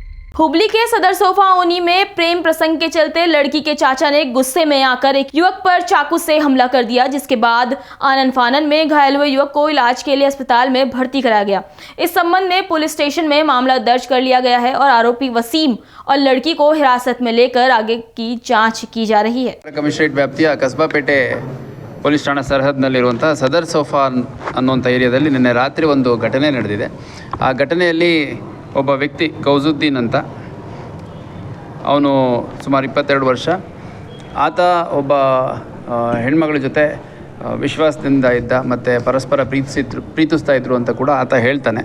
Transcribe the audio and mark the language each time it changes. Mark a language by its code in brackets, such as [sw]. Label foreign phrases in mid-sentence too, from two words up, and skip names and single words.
[hi] हुबली के सदर सोफा ओनी में प्रेम प्रसंग के चलते लड़की के चाचा ने गुस्से में आकर एक युवक पर चाकू से हमला कर दिया, जिसके बाद आनन फानन में घायल हुए युवक को इलाज के लिए अस्पताल में भर्ती कराया गया। इस संबंध में पुलिस स्टेशन में मामला दर्ज कर लिया गया है और आरोपी वसीम और लड़की को हिरासत में लेकर आगे की जाँच की जा रही है। [kn] ಕಮಿಷನರೇಟ್ ವ್ಯಾಪ್ತಿಯ ಕಸಬಾಪೇಟೆ ಪೊಲೀಸ್ ಠಾಣಾ ಸರಹದ್ದಿನಲ್ಲಿರುವಂಥ ಸದರ್ ಸೋಫಾ ಅನ್ನುವಂಥ ಏರಿಯಾದಲ್ಲಿ ನಿನ್ನೆ ರಾತ್ರಿ ಒಂದು ಘಟನೆ ನಡೆದಿದೆ. ಆ ಘಟನೆಯಲ್ಲಿ ಒಬ್ಬ ವ್ಯಕ್ತಿ ಗೌಜುದ್ದೀನ್ ಅಂತ, ಅವನು ಸುಮಾರು 22 ವರ್ಷ. ಆತ ಒಬ್ಬ ಹೆಣ್ಮಗಳ ಜೊತೆ ವಿಶ್ವಾಸದಿಂದ ಇದ್ದ ಮತ್ತು ಪರಸ್ಪರ ಪ್ರೀತಿಸ್ತಾ ಇದ್ದರು ಅಂತ ಕೂಡ ಆತ ಹೇಳ್ತಾನೆ.